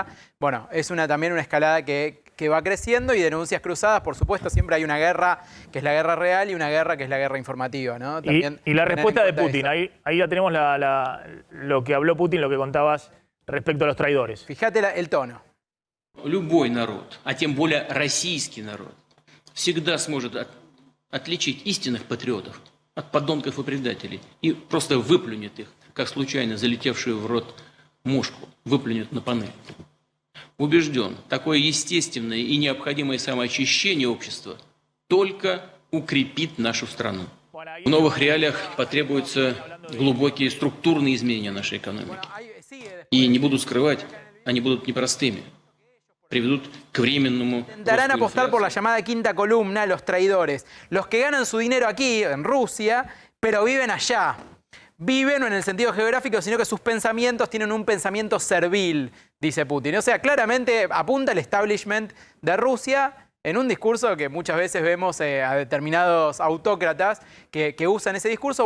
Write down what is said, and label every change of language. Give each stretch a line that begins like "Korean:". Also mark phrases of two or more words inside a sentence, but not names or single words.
Spanish: Bueno, es también una escalada que va creciendo y denuncias cruzadas, por supuesto, siempre hay una guerra que es la guerra real y una guerra que es la guerra informativa, ¿no? También y la respuesta de Putin, ahí ya tenemos lo que habló Putin, lo que contabas respecto a los traidores. Fíjate el tono.
Russian: Любой народ, а тем более российский народ, всегда сможет отличить истинных патриотов от подонков и предателей и просто выплюнет их, как случайно залетевшую в рот мушку, выплюнет на панель. Убежден, такое естественное и необходимое самоочищение общества только укрепит нашу страну. В новых реалиях потребуются глубокие структурные изменения нашей экономики. И не буду скрывать, они будут непростыми.
Spanish: Intentarán apostar por la llamada quinta columna, los traidores, los que ganan su dinero aquí, en Rusia, pero viven allá. Viven no en el sentido geográfico, sino que sus pensamientos tienen un pensamiento servil, dice Putin. O sea, claramente apunta al establishment de Rusia en un discurso que muchas veces vemos a determinados autócratas que usan ese discurso.